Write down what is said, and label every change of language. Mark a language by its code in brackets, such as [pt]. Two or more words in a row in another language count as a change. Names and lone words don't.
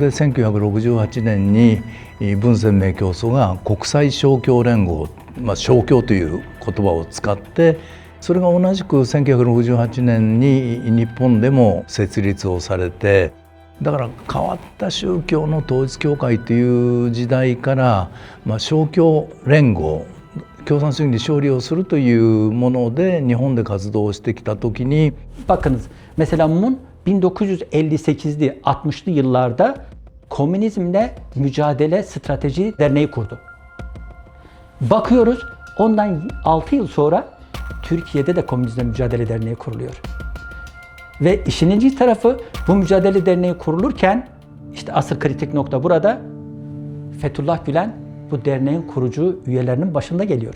[ja] 1968 年に文鮮明教祖が国際勝共連合、勝共という言葉を使って、それが同じく1968年に日本でも設立をされて、だから変わった宗教の統一教会という時代から、勝共連合、 共産主義に勝利をするというもので日本で活動してきた時に [tr] Bakınız mesela Moon 1958'li 60'lı yıllarda Komünizmle Mücadele Strateji Derneği kurdu. Bakıyoruz ondan 6 yıl sonra Türkiye'de de Komünizmle Mücadele Derneği kuruluyor. Ve işin ilginç tarafı bu mücadele derneği kurulurken işte asıl kritik nokta burada Fethullah Gülen bu derneğin kurucu üyelerinin başında geliyor.